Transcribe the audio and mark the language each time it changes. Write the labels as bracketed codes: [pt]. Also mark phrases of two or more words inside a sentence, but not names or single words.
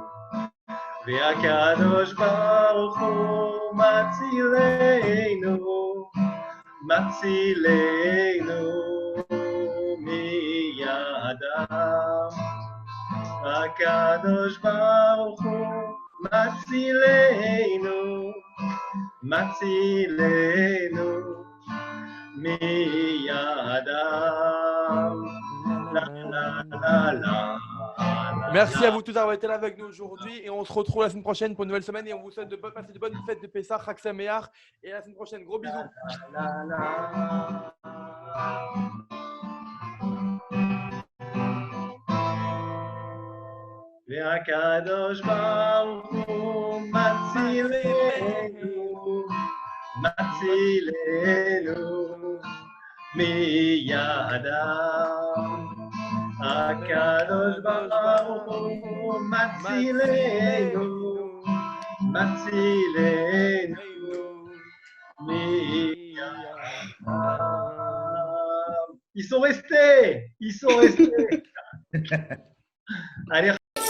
[he] והקדוש ברוך הוא מצילנו, מצילנו מידם. הקדוש ברוך הוא מצילנו, מצילנו מידם. לה לה לה לה. [fr] Merci à vous tous d'avoir été là avec nous aujourd'hui et on se retrouve la semaine prochaine pour une nouvelle semaine et on vous souhaite de passer de bonnes fêtes de Pessah, [he] חג שמח [fr] et à la semaine prochaine. Gros bisous. [he] והקדוש ברוך הוא מצילנו, מצילנו מידם. הקדוש ברוך הוא מצילנו, מצילנו מידם. [fr] Ils sont restés. Allez.